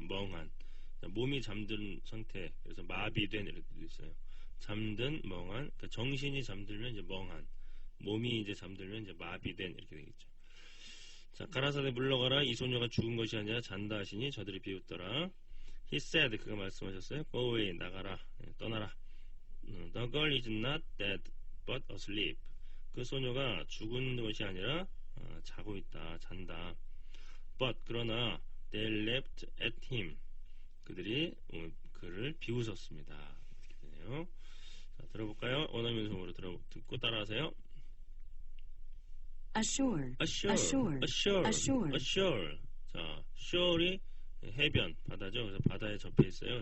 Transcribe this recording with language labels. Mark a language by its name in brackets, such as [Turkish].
[Korean] 멍한, 자, 몸이 잠든 상태, 그래서 마비된 이런 뜻도 있어요. 잠든, 멍한, 그러니까 정신이 잠들면 이제 멍한. 몸이 이제 잠들면 이제 마비된 이렇게 되겠죠. 자, 가라사대 물러가라. 이 소녀가 죽은 것이 아니라 잔다 하시니 저들이 비웃더라. He said, 그가 말씀하셨어요. Go away, 나가라, 떠나라. [English] The girl is not dead, but asleep. [Korean] 그 소녀가 죽은 것이 아니라 자고 있다, 잔다. [English] But 그러나 they laughed at him. [Korean] 그들이 그를 비웃었습니다. 이렇게 되네요. 자, 들어볼까요? 원어민 소음으로 듣고 따라하세요. [English] ashore, ashore, ashore, ashore, ashore. ashore. [Korean] 자, shore이 해변, 바다죠. 그래서 바다에 접해 있어요.